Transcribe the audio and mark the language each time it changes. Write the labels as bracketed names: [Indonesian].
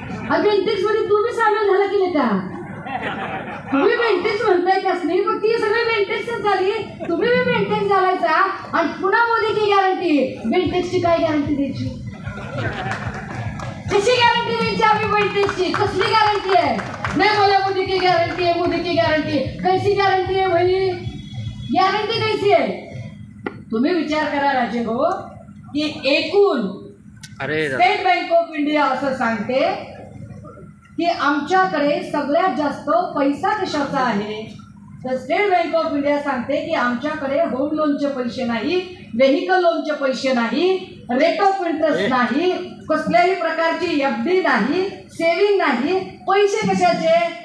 [Marathi] आणि बेंटेक्स मध्ये तुम्ही सामील झाला की नाही का? तुम्ही बेंटेक्स म्हणताय काच नाही, पण ती सगळी बेंटेक्सच झाली. तुम्ही बी बेंटेक्स झालायचा आणि पुन्हा मोदीची गॅरंटी. बेंटेक्सची काय गॅरंटी द्यायची? कशी गॅरंटी द्यायची आम्ही बेंटेक्सची? कसली गॅरंटी आहे? नाही बोला [Hindi] मोदी की गॅरंटी है, मोदी की गॅरंटी. कैसी गॅरंटी है भाई? गॅरंटी कैसी आहे? [Marathi] तुम्ही विचार करा राजे हो की एकूण स्टेट बँक ऑफ इंडिया असं सांगते की आमच्याकडे सगळ्यात जास्त पैसा कशाचा आहे, तर स्टेट बँक ऑफ इंडिया सांगते की आमच्याकडे होम लोनचे पैसे नाही, व्हेकल लोनचे पैसे नाही, रेट ऑफ इंटरेस्ट नाही, कसल्याही प्रकारची FD नाही, सेव्हिंग नाही. पैसे कशाचे?